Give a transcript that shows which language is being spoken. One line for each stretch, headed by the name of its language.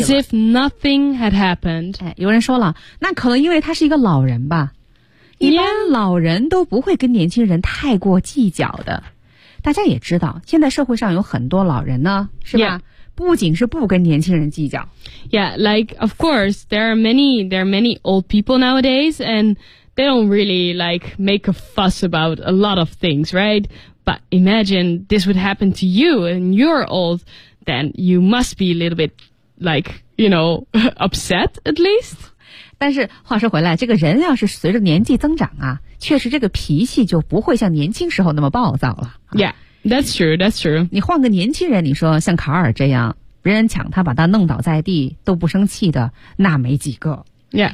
English: As if nothing had happened.
Chinese: 哎，有人说了，那可能因为他是一个老人吧。一般老人都不会跟年轻人太过计较的。大家也知道，现在社会上有很多老人呢，是吧？
English: Yeah.
Chinese: 不仅是不跟年轻人计较。
English: Yeah, like, of course, there are many old people nowadays, and they don't really, like, make a fuss about a lot of things, right? But imagine this would happen to you and you're old, then you must be a little bit, like, you know, upset at least.
Chinese: 但是话说回来，这个人要是随着年纪增长啊，确实这个脾气就不会像年轻时候那么暴躁了。
English: Yeah. That's true, that's true.
Chinese: 你换个年轻人，你说像卡尔这样，别人抢他把他弄倒在地都不生气的，那没几个。
English: Yeah.